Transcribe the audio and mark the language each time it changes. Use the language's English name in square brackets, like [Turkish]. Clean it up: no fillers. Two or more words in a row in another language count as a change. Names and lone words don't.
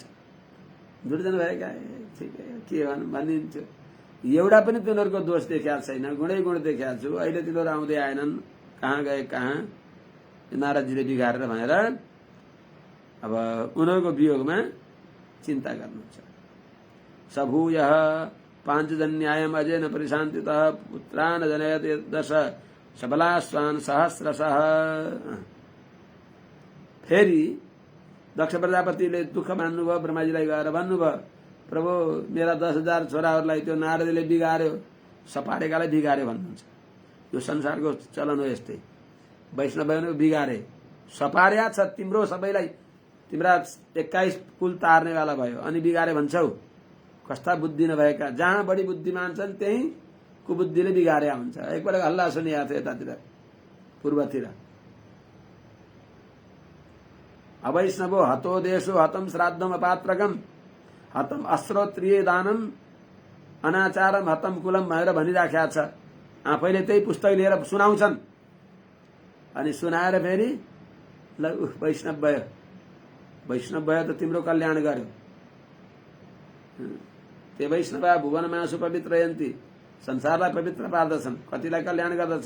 [Nepali] दुर्जन भएका के भनिन्थ्यो। एउटा पनि तिनीहरूको दोष देखाएको छैन, गुणै गुण देखाएको छु। अहिले तिनीहरू आउँदै आएनन्, कहाँ गए कहाँ, नारदजीले बिगारेर भनेर अब उनीहरूको वियोगमा चिन्ता गर्नुहुन्छ। [Sanskrit] सभूयः पाञ्चजन्यायम् अजेन परिशान्तितः पुत्रान् जनयते दश सबलाश्वान् सहस्रशः। [Nepali] फेरि दक्ष प्रजापतिले दुःख मान्नुभयो, ब्रह्माजीलाई गएर भन्नुभयो प्रभु मेरा 10,000 छोराहरूलाई त्यो नारदले बिगार्यो, सपाडेकालाई बिगार्यो भन्नुहुन्छ। यो संसारको चलन हो यस्तै। वैष्णवले बिगारे, सपार्या छ तिम्रो सबैलाई, तिम्रा 21 कुल तार्नेवाला भयो अनि बिगारे भन्छौ। कस्ता बुद्धि नभएका, जहाँ बढी बुद्धिमान छन् त्यही कुबुद्धिले बिगार्या हुन्छ। एकपल्ट हल्ला सुनिएको थियो यतातिर पूर्वतिर। [Sanskrit] अवैष्णवो हतो देशो हतम श्राद्धम अपात्रकम हतम अस्त्रोत्रिय दानम अनाचारम हतम कुलम [Nepali] भनेर भनिराखेका छ। आफैले त्यही पुस्तक लिएर सुनाउँछन् अनि सुनाएर फेरि ल वैष्णव भयो, वैष्णव भयो त तिम्रो कल्याण गर्यो। [Sanskrit] ते वैष्णव भुवनमासु पवित्रयन्ती, [Nepali] संसारलाई पवित्र पार्दछन्, कतिलाई कल्याण गर्दछन्।